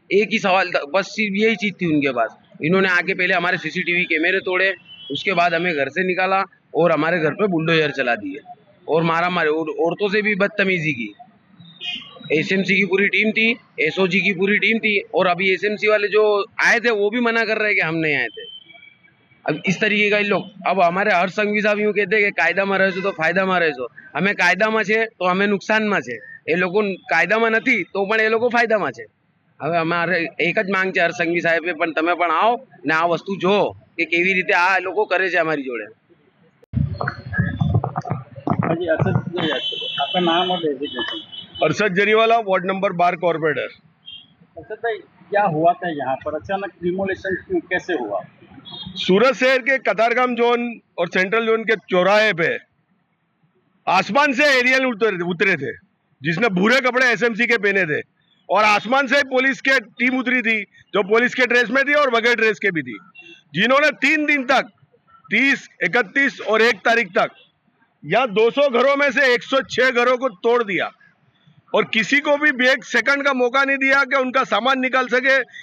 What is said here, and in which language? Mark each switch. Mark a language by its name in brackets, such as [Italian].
[Hindi] एक ही सवाल था, बस सिर्फ यही चीज थी उनके पास। इन्होंने आके पहले हमारे सीसीटीवी कैमरे तोड़े, उसके बाद हमें घर से निकाला और हमारे घर पे बुलडोजर चला दिए और मारा मारे, और औरतों से भी बदतमीजी की। एसएमसी की पूरी टीम थी, एसओजी की पूरी टीम थी, और अभी एसएमसी वाले जो आए थे वो भी मना कर रहे हैं कि हम नहीं आए थे। अब इस तरीके का लोग, अब हमारे हर संघवी साहब यूँ कहते हैं कि कायदा में रहेशो तो फायदा में रहेशो। [Gujarati] हमें कायदा में छे तो हमें नुकसान में छे, એ લોકો કાયદામાં નથી તો પણ એ લોકો ફાયદામાં છે। હવે અમારે એક જ માંગ છે હર સંઘવી સાહેબે, પણ તમે પણ આવો ને આ વસ્તુ જો કે કેવી રીતે આ લોકો કરે છે અમારી જોડે। [Hindi] जी, आपका नाम और designation? Arshad Jariwala, ward number 12 corporator. Arshad भाई, क्या हुआ था यहाँ पर? अचानक डिमोलिशन कैसे हुआ? सूरत शहर के कतारगाम जोन और सेंट्रल जोन के चौराहे पे आसमान से एरियल उतरे थे, जिसने भूरे कपड़े एसएमसी के पहने थे, और आसमान से पुलिस के टीम उतरी थी जो पुलिस के ड्रेस में थी और बगैर ड्रेस के भी थी, जिन्होंने 3 दिन तक 30, 31 और 1 तारीख तक यहाँ 200 घरों में से 106 घरों को तोड़ दिया, और किसी को भी एक सेकंड का मौका नहीं दिया कि उनका सामान निकाल सके।